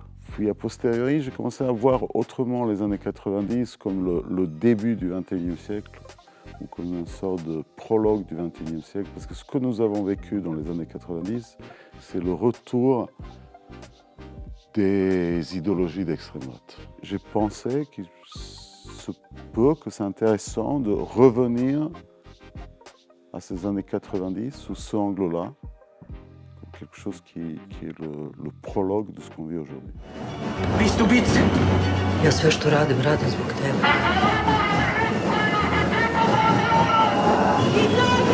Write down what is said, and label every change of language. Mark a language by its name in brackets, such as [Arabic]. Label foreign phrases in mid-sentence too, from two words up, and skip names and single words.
[French] Puis a posteriori, j'ai commencé à voir autrement les années 90 comme le début du XXIe siècle, ou comme une sorte de prologue du XXIe siècle, parce que ce que nous avons vécu dans les années 90, c'est le retour des idéologies d'extrême droite. J'ai pensé qu'il se peut que c'est intéressant de revenir à ces années 90 sous ce angle-là, comme quelque chose qui est le prologue de ce qu'on vit aujourd'hui. [Serbian] Vi ste ubice. Ja sve što radim zbog tebe.